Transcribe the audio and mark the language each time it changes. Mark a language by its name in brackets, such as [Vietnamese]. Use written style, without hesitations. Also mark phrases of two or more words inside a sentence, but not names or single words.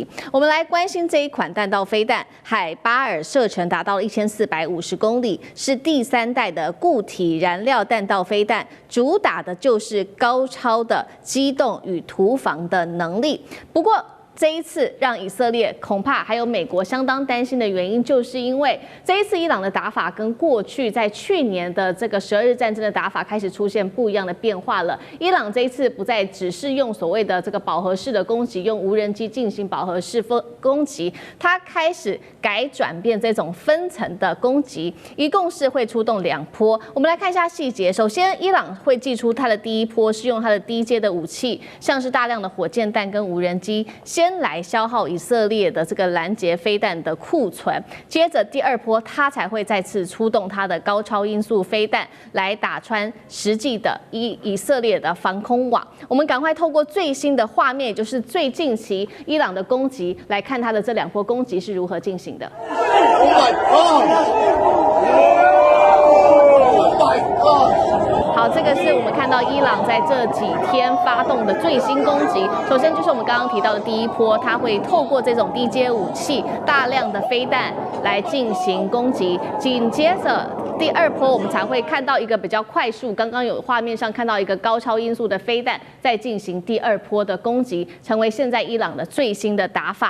[Chinese] 我們來關心這一款彈道飛彈，海巴爾射程達到1450公里，是第3代的固體燃料彈道飛彈，主打的就是高超的機動與突防的能力。不過這一次讓以色列恐怕還有美國相當擔心的原因，就是因為這一次伊朗的打法跟過去在去年的這個12日戰爭的打法開始出現不一樣的變化了。伊朗這一次不再只是用所謂的這個飽和式的攻擊，用無人機進行飽和式攻擊，它開始轉變這種分層的攻擊，一共是會出動2波。我們來看一下細節。首先，伊朗會祭出它的第一波，是用它的低階的武器，像是大量的火箭彈跟無人機，先來消耗以色列的這個攔截飛彈的庫存。接着第2波，它才會再次出動它的高超音速飛彈來打穿實際的以色列的防空網。我們趕快透過最新的畫面，也就是最近期伊朗的攻擊，來看它的這2波攻擊是如何進行的。好，這個是我們看到伊朗在這幾天發動的最新攻擊。首先就是我們剛剛提到的第1波，它會透過這種低階武器、大量的飛彈來進行攻擊。緊接着第2波，我們才會看到一個比較快速，剛剛有畫面上看到一個高超音速的飛彈，再進行第2波的攻擊，成為現在伊朗的最新的打法。